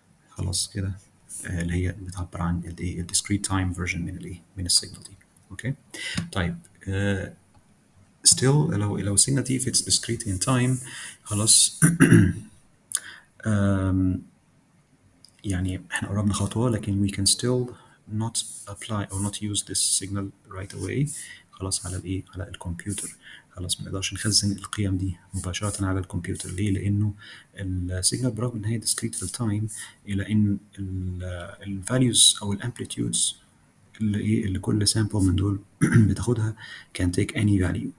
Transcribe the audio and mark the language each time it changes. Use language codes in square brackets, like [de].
[ar] خلاص كده اللي هي بتعبر عن ال discrete time version من الايه، من السيجنال دي. [en] okay طيب still لو السيجنال دي if it's discrete in time [ar] خلاص يعني احنا قربنا خطوة، لكن [en] we can still not apply or not use this signal right away. [ar] خلاص على الايه، على الكمبيوتر. خلاص ما نقدرش نخزن القيم دي مباشرة على الكمبيوتر. ليه؟ لأنه السيجنال برغم إن هي discrete في التايم إلا إن ال values أو ال amplitudes اللي إيه اللي كل sample من دول بتاخدها [en] can take any value.